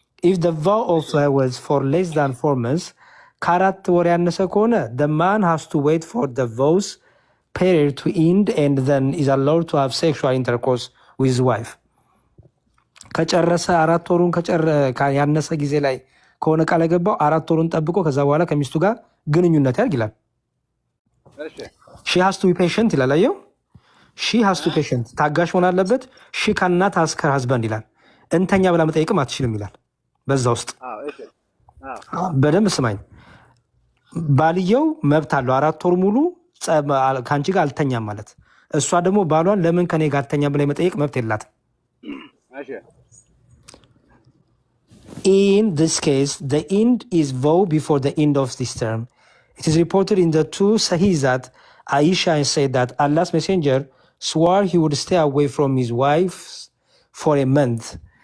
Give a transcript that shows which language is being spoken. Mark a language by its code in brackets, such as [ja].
[en] If the vow of was for less than 4 months, [am] ከ4 ወር ያነሰ ከሆነ [en] the man has to wait for the vows period to end and then is allowed to have sexual intercourse with his wife. [am] ከጨረሰ 4 ወሩን ያነሰ ጊዜ ላይ ከሆነ ቃል የገባው 4 ወሩን ጠብቆ ከዛ በኋላ ከሚስቱ ጋር ግንኙነት ያድርግ ይላል። [en] she has to be patient [am] ይላል። አየው she has to be patient ታጋሽ መሆን አለበት። [en] she cannot ask her husband [am] ይላል። እንተኛ ብላ መጠየቅም አትችልም ይላል። በዛ ውስጥ በደንብ ስማኝ። ባልየው መብት አለው 4 ወር ሙሉ ከአንቺ ጋር አልተኛም ማለት። እሷ ደግሞ ባሏን ለምን ከኔ ጋር አልተኛም ብላ መጠየቅ መብት የላትም። [en] In this case, the end is vow before the end of this term. It is reported in the two Sahih that Aisha said that Allah's messenger swore he would stay away from his wife for a month.